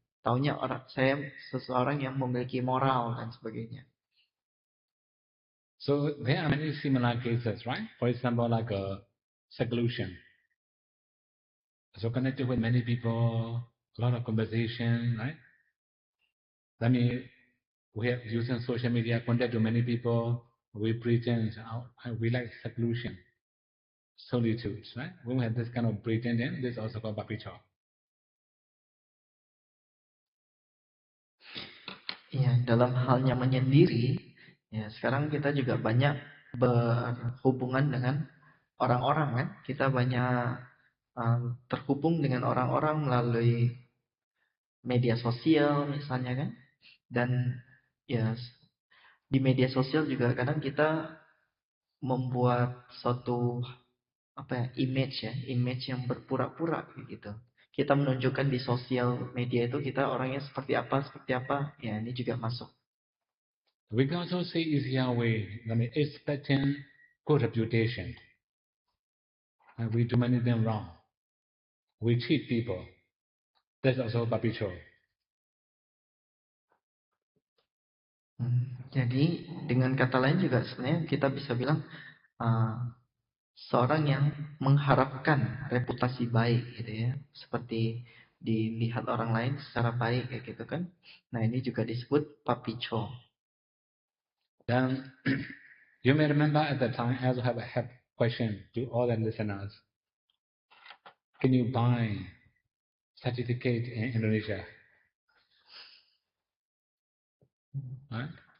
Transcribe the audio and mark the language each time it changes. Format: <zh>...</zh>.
<id>Taunya saya seseorang yang memiliki moral dan sebagainya.</id> <en>So there are many similar cases, right? For example, like a seclusion. So connected with many people, a lot of conversation, right? That means we have using social media, contact to many people. We pretend we like seclusion, solitude, right? When we have this kind of pretending, this is also called papicho.</en> <id>Ya, dalam halnya menyendiri, ya sekarang kita juga banyak berhubungan dengan orang-orang kan. Kita banyak terhubung dengan orang-orang melalui media sosial misalnya kan. Dan ya di media sosial juga kadang kita membuat suatu image yang berpura-pura gitu. Kita menunjukkan di sosial media itu kita orangnya seperti apa, ya ini juga masuk.</id> <en>We can also say easier way, I mean, expecting good reputation. And we do many things wrong. We cheat people. That's also papicho.</en> <id>Jadi dengan kata lain juga sebenarnya kita bisa bilang seorang yang mengharapkan reputasi baik gitu ya, seperti dilihat orang lain secara baik kayak gitu kan. Nah ini juga disebut papicho.</id> <en>Then you may remember at the time I also have a question to all the listeners. Can you buy certificate in Indonesia? Right?</en>